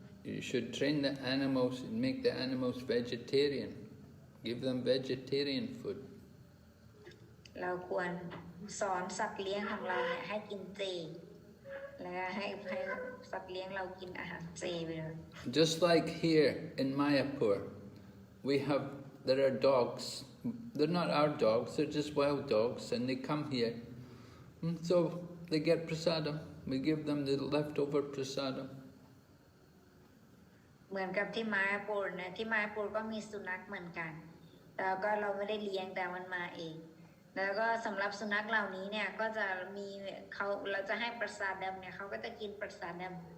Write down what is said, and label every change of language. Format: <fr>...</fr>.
<en>You should train the animals and make the animals vegetarian. Give them vegetarian food.</en> <th>เราควรสอนสัตว์เลี้ยงของเราเนี่ยให้กินเจแล้วก็ให้สัตว์เลี้ยงเรากินอาหารเจไปเลย</th> <en>Just like here in Mayapur, there are dogs. They're not our dogs, they're just wild dogs, and they come here. So they get prasadam. We give them the leftover prasadam.</en> <th>เหมือนกับที่มาปูรนะที่มาปูรก็มีสุนัขเหมือนกันแล้วก็เราไม่ได้เลี้ยงแต่มันมาเองแล้วก็สำหรับสุนัขเหล่านี้เนี่ยก็จะมีเราจะให้ประสาดำเนี่ยเขาก็จะกินประสาดำ</th>